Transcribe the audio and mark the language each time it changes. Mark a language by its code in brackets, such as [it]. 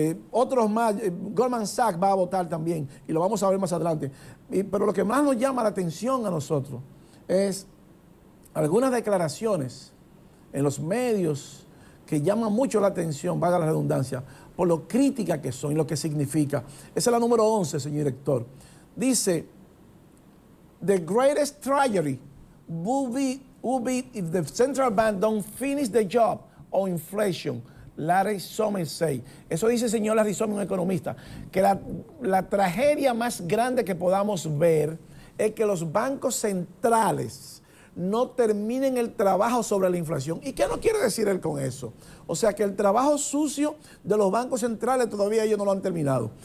[es] Otros más, Goldman Sachs va a votar también, y lo vamos a ver más adelante. Pero lo que más nos llama la atención a nosotros es algunas declaraciones en los medios que llaman mucho la atención, valga la redundancia, por lo crítica que son y lo que significa. Esa es la número 11, señor director. Dice, [en] the greatest tragedy would be if the central bank don't finish the job on inflation. Larry Summers say. [es] Eso dice el señor Larry Summers, un economista, que la tragedia más grande que podamos ver es que los bancos centrales no terminen el trabajo sobre la inflación. ¿Y qué no quiere decir él con eso? O sea, que el trabajo sucio de los bancos centrales todavía ellos no lo han terminado.